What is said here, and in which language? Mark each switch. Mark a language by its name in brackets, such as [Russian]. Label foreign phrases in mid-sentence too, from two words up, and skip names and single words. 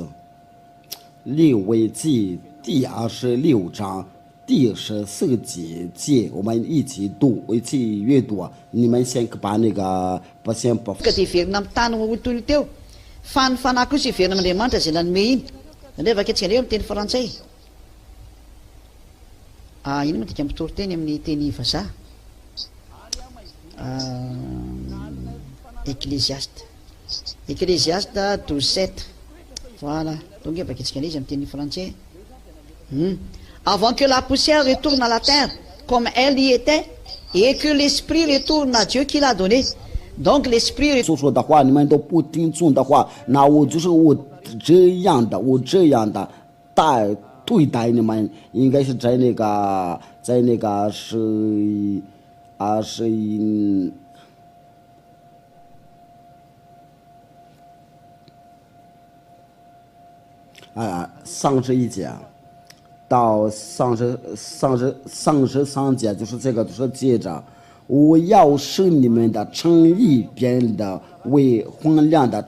[Chinese] 利未记第26章第14节，我们一起读，一起阅读啊！你们先把那个先把。 [Malagasy] Ka dia heverina amin'ny tany hotoly teo fa ny fanahy kosa heverina amin'Andriamanitra izay nanome iny. Nefa anketsika reo amin'ny teny frantsay. Ino moa dika mitory teny amin'ny teny vazaha? [French] Ecclésiaste 12:7. Voilà. [Malagasy] Donc nefa anketsika izy amin'ny teny frantsay. [French] Avant que la poussière retourne à la terre comme elle y était et que l'esprit retourne à Dieu qui l'a donné. Donc l'esprit [Chinese] 说的话你们都不听从的话，那我这样的对待你们，应该是在那个是31节到33节，就是这个就是接着，我要使你们的诚意变得为荒凉的。